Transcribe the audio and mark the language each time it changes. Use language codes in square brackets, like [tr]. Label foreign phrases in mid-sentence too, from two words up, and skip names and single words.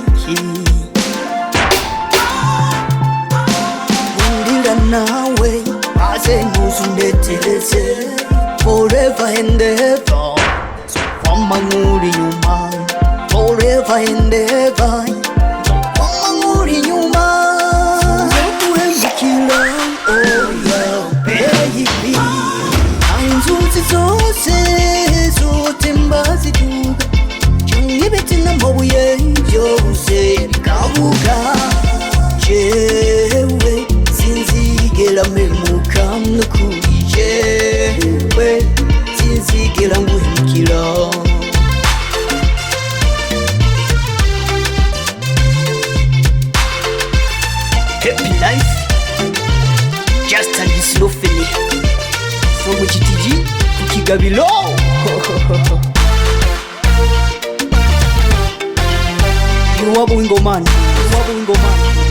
[rn] nkundira nawe maze ntuzundetereze [en] forever and ever, [rn] nzokwama nkuri inyuma forever [en] and ever, [rn] nzokwama nkuri inyuma, sinzoguhemukira oya baby, inzuzi zose zotemba ziduga, ibiti n'amabuye byose bikabuka, jewe sinzigera mpemuka nukuri, jewe sinzigera nguhemukira. [en] Happy life, just a slow feeling from GTG to Kigabilo. You are Wingo man, you are Wingo man.